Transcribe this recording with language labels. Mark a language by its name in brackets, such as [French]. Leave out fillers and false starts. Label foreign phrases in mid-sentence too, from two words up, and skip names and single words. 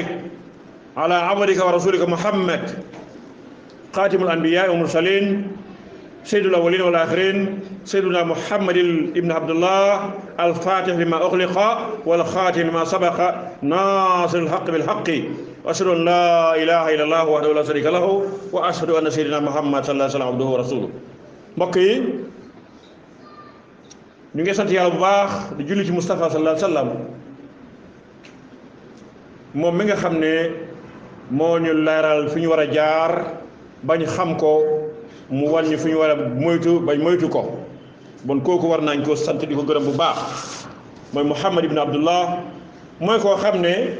[Arabic] على عبدك ورسولك محمد خاتم الأنبياء والمرسلين سيد الأولين والآخرين سيدنا محمد بن عبد الله الفاتح لما أغلق والخاتم لما سبق ناصر الحق بالحق وأشهد أن لا إله إلا الله وحده لا شريك له وأشهد أن سيدنا محمد صلى الله عليه وسلم عبده ورسوله [Wolof] mbokk yi ñu ngi sant yàlla bu baax di julli ci Mustafa [Arabic] صلى الله عليه وسلم [Wolof] moom mi nga xam ne moo ñu leeral fi ñu war a jaar bañ xam ko mu wàññi fi ñu war a moytu bañ moytu ko bon kooku war nañ ko sant di ko gërëm bu baax mooy Muhammad ibn Abdullah mooy koo xam ne